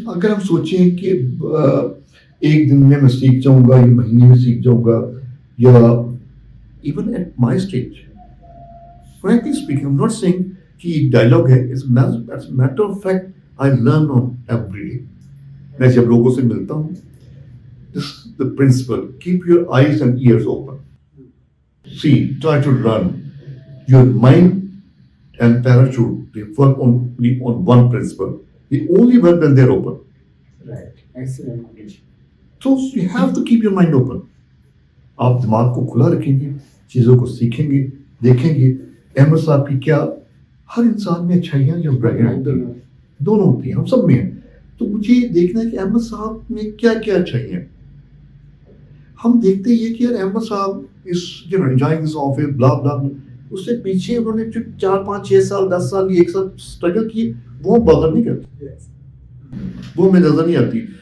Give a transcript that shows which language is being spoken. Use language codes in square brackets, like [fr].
[ur] اگر ہم سوچیں کہ ایک دن میں سیکھ جاؤں گا, یا مہینے میں سیکھ جاؤں گا, یا [en] even at my stage, frankly speaking, I'm not saying [ur] کہ ڈائلاگ ہے, [en] it's a matter of fact I learn on every day. [ur] میں جب لوگوں سے ملتا ہوں [en] This is the principle. Keep your eyes and ears open. See, try to run. Your mind and parachute, they work only on one principle. They only work when they're open. Right. Excellent. So you have to keep your mind open. [ur] آپ دماغ کو کھلا رکھیں گے, چیزوں کو سیکھیں گے, دیکھیں گے. احمد صاحب کی کیا, ہر انسان میں اچھائیاں یا برائیاں ہوتی ہیں, دونوں ہوتی ہیں, ہم سب میں ہیں. تو مجھے دیکھنا ہے کہ احمد صاحب میں کیا کیا اچھائیاں ہیں. ہم دیکھتے یہ کہ یار احمد صاحب اس انجوائنگ دس آفس بلا بلا, اس سے پیچھے انہوں نے جو 4 5 6 سال 10 سال ایک ساتھ اسٹرگل کیے, وہ ہم بغیر نہیں کرتے, وہ ہمیں نظر نہیں آتی.